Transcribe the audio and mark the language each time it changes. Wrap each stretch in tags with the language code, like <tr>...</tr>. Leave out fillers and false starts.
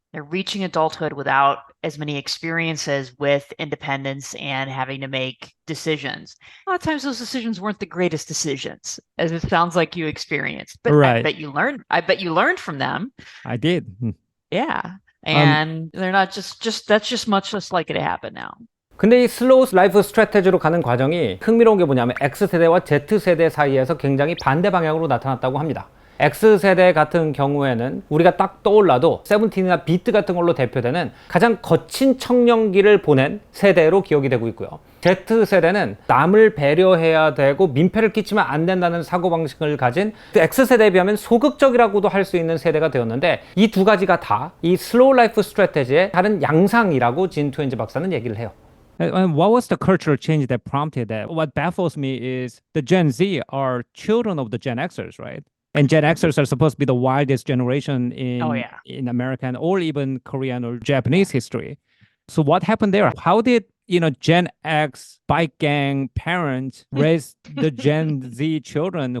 <en>They're reaching adulthood without as many experiences with independence and having to make decisions. A lot of times those decisions weren't the greatest decisions, as it sounds like you experienced. But Right. I bet you learned from them. I did. Yeah. And they're not that's just much less likely to happen now.</en> <ko>근데 이 슬로우 라이프 스트래테지로 가는 과정이 흥미로운 게 뭐냐면 X세대와 Z세대 사이에서 굉장히 반대 방향으로 나타났다고 합니다. X세대 같은 경우에는 우리가 딱 떠올라도 세븐틴이나 비트 같은 걸로 대표되는 가장 거친 청년기를 보낸 세대로 기억이 되고 있고요. Z세대는 남을 배려해야 되고 민폐를 끼치면 안 된다는 사고방식을 가진 X세대에 비하면 소극적이라고도 할 수 있는 세대가 되었는데 이 두 가지가 다 이 슬로우 라이프 스트래테지의 다른 양상이라고 진 트윈즈 박사는 얘기를 해요.</ko> <en>And what was the cultural change that prompted that? What baffles me is the Gen Z are children of the Gen Xers, right? And Gen Xers are supposed to be the wildest generation in American or even Korean or Japanese history. So what happened there? How did Gen X bike gang parents raise the Gen Z children?</en>